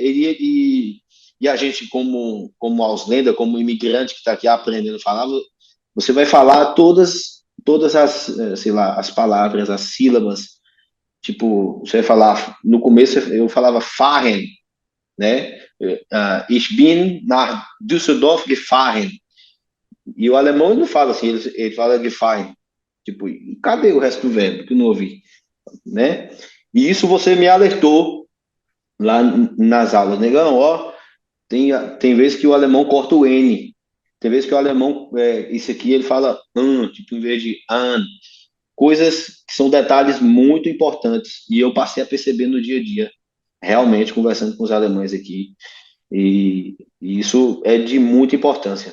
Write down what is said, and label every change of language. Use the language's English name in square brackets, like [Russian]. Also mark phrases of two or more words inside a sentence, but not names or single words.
[Portuguese] E a gente como Ausländer, como imigrante que está aqui aprendendo a falar, você vai falar todas as, sei lá, as palavras, as sílabas. Tipo, você vai falar, no começo eu falava fahren, né? [German] Ich bin nach Düsseldorf gefahren. [Portuguese] E o alemão ele não fala assim, ele fala gefahren. Tipo, e cadê o resto do verbo que eu não ouvi, né? E isso você me alertou lá nas aulas, negão, ó, tem vezes que o alemão corta o N, tem vezes que o alemão, isso aqui ele fala tipo, em vez de an, coisas que são detalhes muito importantes, e eu passei a perceber no dia a dia, realmente, conversando com os alemães aqui, e isso é de muita importância.